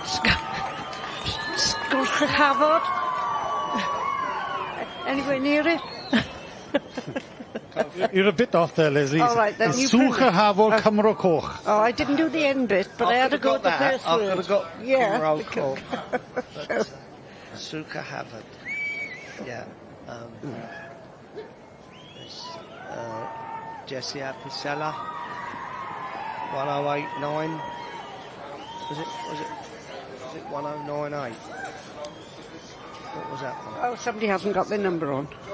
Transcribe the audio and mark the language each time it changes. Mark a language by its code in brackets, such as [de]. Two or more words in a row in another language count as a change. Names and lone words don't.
[en] Gylch Hafod? Anywhere near it? You're a bit off there, Leslie. All right, then you Sucha Hafod Cymro Coch. Oh, I didn't do the end bit, but I had to go with the first I word. could have got Yeah. Coch. Sucha Hafod. Yeah. Jessie Apicella, 1089. Was it 1098? What was that one? Oh, somebody hasn't got their number on.